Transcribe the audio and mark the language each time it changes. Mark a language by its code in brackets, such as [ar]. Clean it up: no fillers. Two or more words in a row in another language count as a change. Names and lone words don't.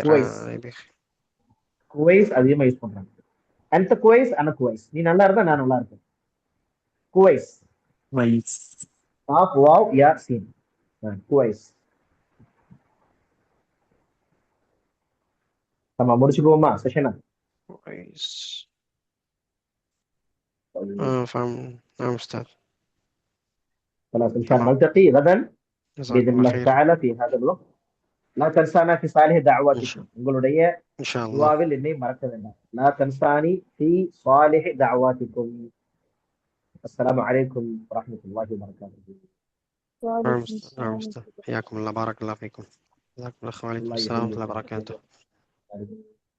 [ta] குவைஸ், குவைஸ் அதிகமா யூஸ் பண்றாங்க. அந்த குவைஸ், [ar] أنا كويس, [ta] நீ நல்லா இருந்தா நான் நல்லா இருக்கேன். குவைஸ், வைஸ். ஆஃப் வாவ் யா சீன், குவைஸ். நம்ம முடிச்சுக்குவோமா செஷனை? [ar] فاهم. نعم أستاذ. خلاص ان شاء الله نلتقي غدا باذن الله تعالى في هذا الوقت. لا تنسانا في صالح دعواتكم. [ta] உங்களுடைய [ar] إن شاء الله. [ta] துஆவில் என்னை மறக்க வேண்டாம். [ar] لا تنساني في صالح دعواتكم. السلام عليكم ورحمة الله وبركاته. نعم أستاذ. حياكم الله، بارك الله فيكم. جزاكم الله خير. وعليكم السلام ورحمة الله وبركاته.